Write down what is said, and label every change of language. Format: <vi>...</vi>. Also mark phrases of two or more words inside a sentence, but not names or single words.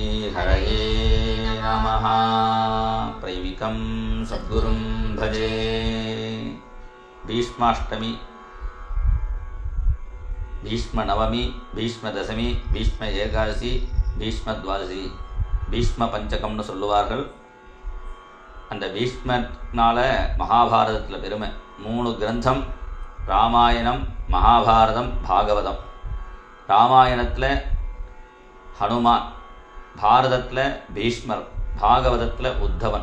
<sa>हरये नमः। प्रेमिकं सद्गुरुं भजे।</sa> <ta>भीष्माष्टमी, भीष्मनवमी, भीष्मदशमी, भीष्म ஏகாதசி, பீஷ்மத்வாதசி, பீஷ்ம பஞ்சகம்னு சொல்லுவார்கள். அந்த பீஷ்மனால மகாபாரதத்தில் பெருமை. 3 கிரந்தம்: ராமாயணம், மகாபாரதம், பாகவதம். ராமாயணத்தில் ஹனுமான், பாரதத்தில் பீஷ்மர், பாகவதத்தில் உத்தவன்.</ta>